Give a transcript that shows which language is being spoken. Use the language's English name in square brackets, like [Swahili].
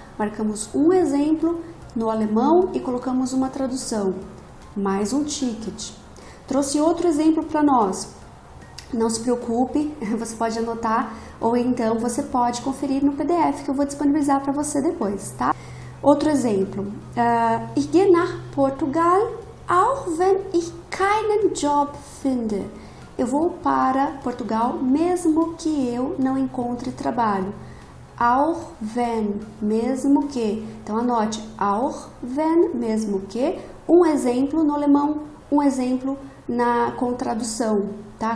[Portuguese] Marcamos um exemplo no alemão e colocamos uma tradução, mais um ticket. Trouxe outro exemplo para nós. Não se preocupe, você pode anotar ou então você pode conferir no PDF que eu vou disponibilizar para você depois, tá? Outro exemplo. [German] Ich gehe nach Portugal, auch wenn ich keinen Job finde. [Portuguese] Eu vou para Portugal mesmo que eu não encontre trabalho. Auch wenn, mesmo que. Então anote, auch wenn, mesmo que. Um exemplo no alemão, um exemplo com tradução, tá?